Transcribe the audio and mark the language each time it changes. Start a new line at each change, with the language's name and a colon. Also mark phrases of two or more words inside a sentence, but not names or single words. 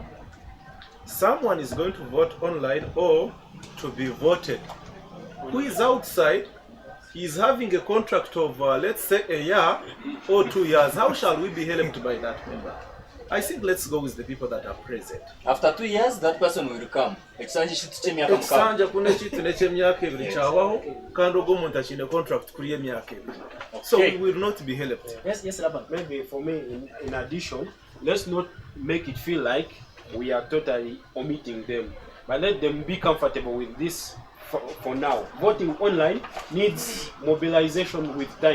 English: Someone is going to vote online or to be voted. Who is outside, he is having a contract of let's say a year or 2 years. How shall we be helped by that member? I think let's go with the people that are present. After 2 years, that person will come.
Nyankole: Ekisanja kuna chitu n'ekyemyaka ebiri kyawaho kandi ogwo omuntu akine contract kuri emyaka ebiri.
English: So we will not be helped. Yes, Laban. Maybe for me, in addition, let's not make it feel like we are totally omitting them, but let them be comfortable with this for now. Voting online needs mobilization with time.